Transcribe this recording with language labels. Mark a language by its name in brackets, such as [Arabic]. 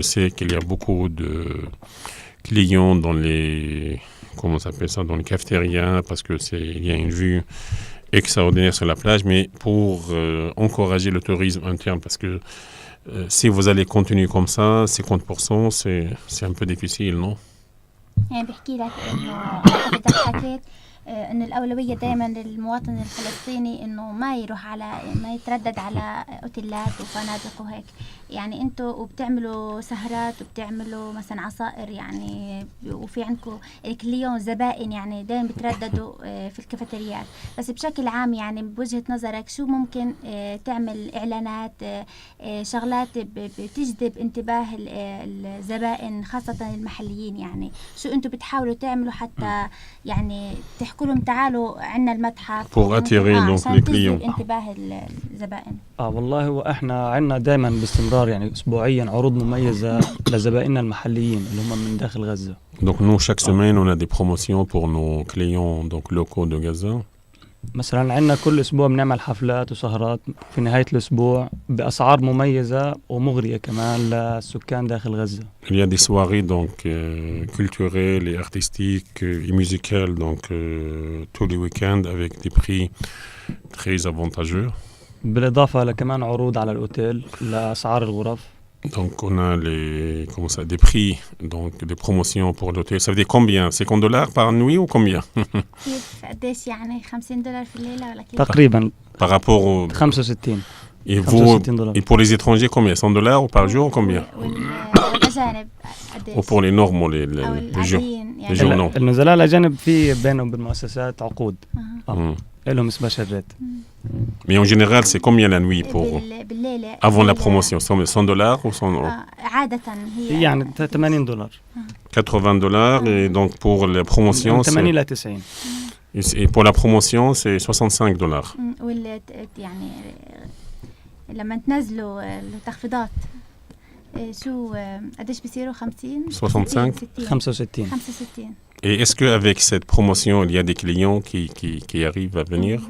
[French] Je sais qu'il y a beaucoup de clients dans les dans les cafétérias parce que il y a une vue extraordinaire sur la plage, mais pour encourager le tourisme interne parce que si vous allez continuer comme ça, 50%, c'est un peu difficile, non? [Arabic] يعني بحكي لك إنه بدك حكيت إنه الأولوية دائما للمواطن الفلسطيني إنه ما يتردد على أوتيلات وفنادق وهيك. يعني أنتوا وبتعملوا سهرات وبتعملوا مثلا عصائر يعني وفي عندكم كل يوم زبائن يعني دائما بترددوا في الكافيتريات. بس بشكل عام يعني بوجهة نظرك شو ممكن تعمل إعلانات شغلات بتجذب انتباه الزبائن خاصة المحليين؟ يعني شو أنتوا بتحاولوا تعملوا حتى يعني تحكوا لهم تعالوا عنا المتحف [French] pour attirer donc les clients [Arabic] انتباه الزبائن؟ والله وإحنا عنا دائما باستمرار يعني أسبوعيا عروض مميزة لزبائننا المحليين اللي هم من داخل غزة. [French] Donc nous chaque semaine on a des promotions pour nos clients donc locaux de Gaza. [Arabic] مثلا عندنا كل أسبوع بنعمل حفلات وسهرات في نهاية الأسبوع بأسعار مميزة ومغرية كمان للسكان داخل غزة. [French] Il y a des soirées donc culturelles et artistiques et musicales donc tous les week-ends avec des prix très avantageux. [Arabic] بالإضافة لكمان عروض على الأوتيل لأسعار الغرف. [French] Donc on a des prix, donc des promotions pour l'hôtel. Ça veut dire combien? $50 par nuit ou combien? [Arabic] كيف قديش يعني $50 في الليلة ولا كيف؟ تقريبا [French] Par rapport au... 65 Et, $65. et pour les étrangers, combien? $100 ou par jour ou combien? [Arabic] والأجانب قديش؟ [French] Ou pour les normaux, les [Arabic] أو [French] jours? [Arabic] العاديين [French] les jours. non. [Arabic] النزلاء الأجانب في بينهم بالمؤسسات عقود أها. لهم سبيشال. [French] Mais en général, c'est combien la nuit pour [Arabic] بالليلة [French] avant la promotion? $100 ou $100? [Arabic] عادة هي يعني $80. [French] $80 et donc pour la promotion, [Arabic] 80 إلى 90. [French] et pour la promotion, c'est $65. [Arabic] يعني لما تنزلوا التخفيضات شو قديش بيصيروا 50 65 65. 65 [French] Et est-ce qu'avec cette promotion, il y a des clients qui arrivent à venir?